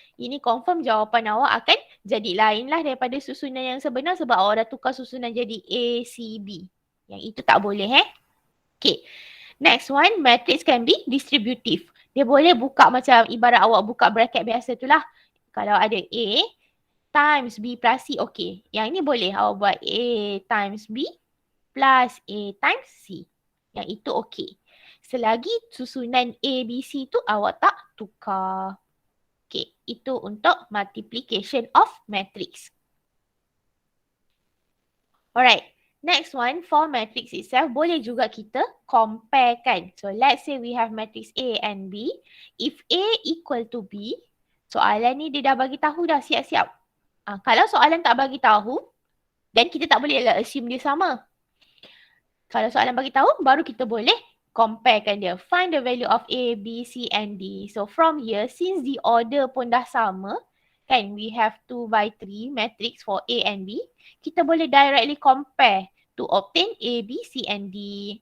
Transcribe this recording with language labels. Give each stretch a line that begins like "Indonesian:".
Malay: Ini confirm jawapan awak akan jadi lain lah daripada susunan yang sebenar sebab awak dah tukar susunan jadi A, C, B. Yang itu tak boleh Okay.
English: Next one, matrix can be distributive.
Malay: Dia boleh buka macam ibarat awak buka bracket biasa tu lah. Kalau ada A times B plus C, okay. Yang ini boleh awak buat A times B plus A times C. Yang itu okay. Selagi susunan A, B, C tu awak tak tukar.
English: Okay,
Malay: itu untuk
English: multiplication of matrix. Alright. Next one, for matrix itself,
Malay: boleh juga kita comparekan.
English: So, let's say we have matrix A and B. If A equal to B,
Malay: soalan ni dia dah bagi tahu dah siap-siap. Kalau soalan tak bagi tahu, then kita tak boleh assume dia sama. Kalau soalan bagi tahu, baru kita boleh comparekan dia.
English: Find the value of A, B, C and D. So, from here, since the order
Malay: pun dah sama, kan,
English: we have 2 by 3 matrix for A and B, kita boleh directly compare to obtain A, B, C and D.